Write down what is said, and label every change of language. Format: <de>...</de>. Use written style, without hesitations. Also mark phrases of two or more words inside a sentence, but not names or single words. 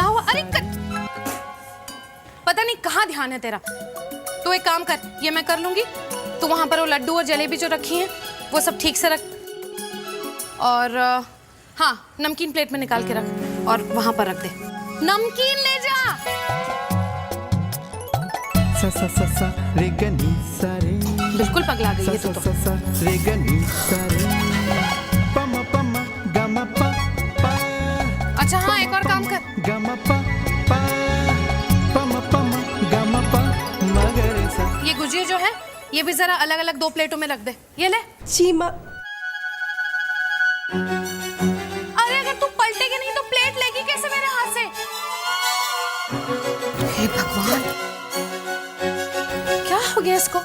<hi>क्या हुआ? अरे पता नहीं कहाँ ध्यान है तेरा। तू एक काम कर, ये मैं कर लूंगी। तू वहां पर वो लड्डू और जलेबी जो रखी हैं वो सब ठीक से रख, और हाँ, नमकीन प्लेट में निकाल के रख और वहां पर रख दे। नमकीन ले जा। सा सा सा सा रे ग नी सा रे, बिल्कुल पगला गई सा है तू सा तो। सा सा रे ग नी सा रे, प म प म ग म प प। अच्छा हाँ, एक और काम कर। ग म प प, प म प म ग म प म ग रे सा। ये गुजिया जो है ये भी जरा अलग अलग 2 प्लेटों में रख दे। ये ले। जी माँ। अरे अगर तू पलटेगी नहीं तो प्लेट लेगी कैसे मेरे हाथ से? हे भगवान, क्या हो गया इसको?</hi>